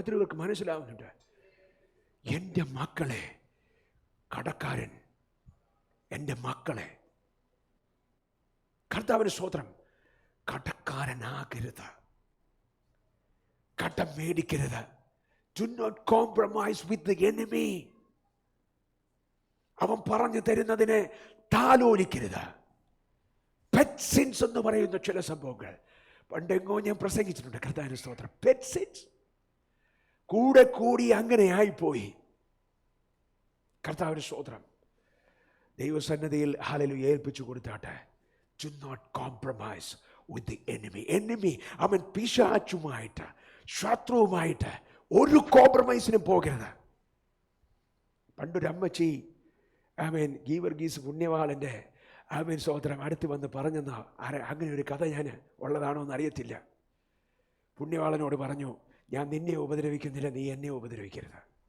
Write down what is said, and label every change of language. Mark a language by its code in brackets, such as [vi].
[ml] എത്ര പേർക്ക് മനസ്സിലാവുന്നുണ്ട്? എൻ്റെ മക്കളെ, കടക്കാരൻ എൻ്റെ മക്കളെ, കർത്താവിന് സ്തോത്രം, കടക്കാരനാകരുത്, കടം മേടിക്കരുത്. [en] Do not compromise with the enemy. [ml] അവൻ പറഞ്ഞു തരുന്നതിനെ താലോലിക്കരുത്. പെറ്റ് സിൻസ് എന്ന് പറയുന്ന ചില സംഭവങ്ങൾ പണ്ടെങ്ങോ ഞാൻ പ്രസംഗിച്ചിട്ടുണ്ട്. കർത്താവിന് സ്തോത്രം. പെറ്റ് സിൻസ് കൂടെ കൂടി അങ്ങനെ ആയിപ്പോയി. കർത്താവിന് സ്തോത്രം. ദൈവസന്നിധിയിൽ ഹല്ലേലൂയ ഏൽപ്പിച്ചു കൊടുത്താട്ടെ. [en] Do not compromise with the enemy. [ml] enemy അവൻ പിശാചുമായിട്ട്, ശത്രുവുമായിട്ട് ഒരു കോംപ്രമൈസിനും പോകരുത്. പണ്ടൊരു അമ്മച്ചി ആമേൻ ഗീവർഗീസ് പുണ്യവാളൻ്റെ ആമേൻ സ്തോത്രം അടുത്ത് വന്ന് പറഞ്ഞെന്നാ. അങ്ങനെ ഒരു കഥ ഞാൻ ഉള്ളതാണോ എന്ന് അറിയത്തില്ല. പുണ്യവാളനോട് പറഞ്ഞു, ഞാൻ നിന്നെ ഉപദ്രവിക്കുന്നില്ല, നീ എന്നെ ഉപദ്രവിക്കരുത്.